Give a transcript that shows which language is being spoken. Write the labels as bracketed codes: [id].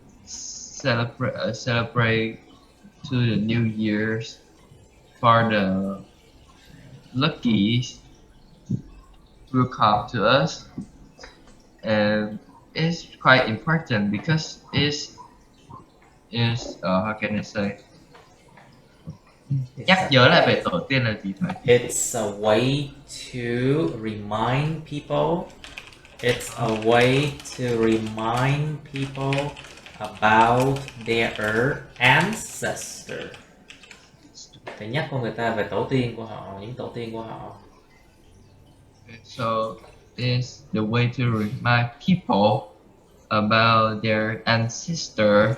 [en] celebrate to the new years for the luckies will come to us, and it's quite important because how can I say, [vi] nhắc nhớ lại về tổ tiên là gì vậy? [en] It's a way to remind people. It's a way to remind people about their ancestor. [vi] Để nhắc con người ta về tổ tiên của họ, những tổ tiên của họ. [en] So it's the way to remind people about their ancestors.